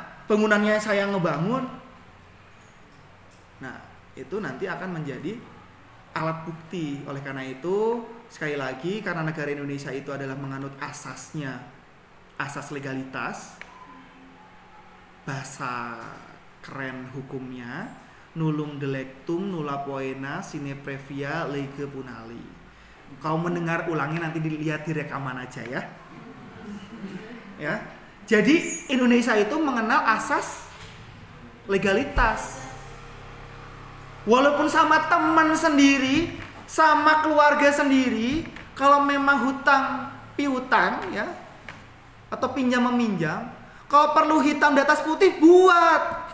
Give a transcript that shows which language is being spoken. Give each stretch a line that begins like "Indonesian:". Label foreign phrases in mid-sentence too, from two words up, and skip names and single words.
Indonesian: Bangunannya saya ngebangun. Nah, itu nanti akan menjadi alat bukti. Oleh karena itu, sekali lagi karena negara Indonesia itu adalah menganut asasnya, asas legalitas, bahasa keren hukumnya,
Latin: nullum delectum nulla poena sine previa lege punali.
Indonesian: Kau mendengar ulangi nanti dilihat di rekaman aja ya. Ya. Jadi Indonesia itu mengenal asas legalitas. Walaupun sama teman sendiri, sama keluarga sendiri, kalau memang hutang piutang ya atau pinjam meminjam, kalau perlu hitam di atas putih buat.